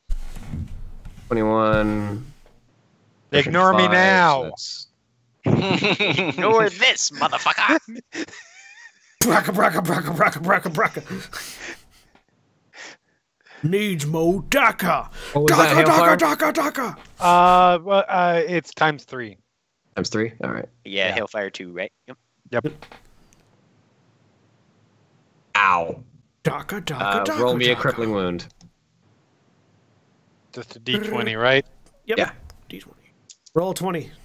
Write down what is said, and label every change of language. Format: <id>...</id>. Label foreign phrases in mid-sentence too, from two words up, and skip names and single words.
<en>21. Ignore me 5, now. so Ignore this, motherfucker. Braka, braka, braka, braka, braka, braka. Needs more daka. What was that, Daka, Hailfire? daka, daka, daka. It's times 3. Times 3? All right. Yeah, Yeah. Hellfire 2, right? Yep. Yep. Ow. Daka, daka, daka, Roll me a daka. crippling wound. Just a d20, right? Yep. Yeah. D20. Roll 20.</en>